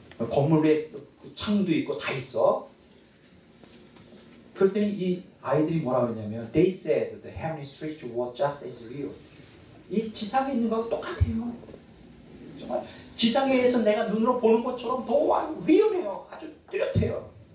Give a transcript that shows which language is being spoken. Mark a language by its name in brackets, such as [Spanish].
[Korean] 건물에 창도 있고 다 있어? 그랬더니 이 아이들이 뭐라 그러냐면 [English] They said the heavenly streets were just as real. [Korean] 이 지상에 있는 거하고 똑같아요. 정말 지상에서 내가 눈으로 보는 것처럼 더 리얼해요. 아주 뚜렷해요.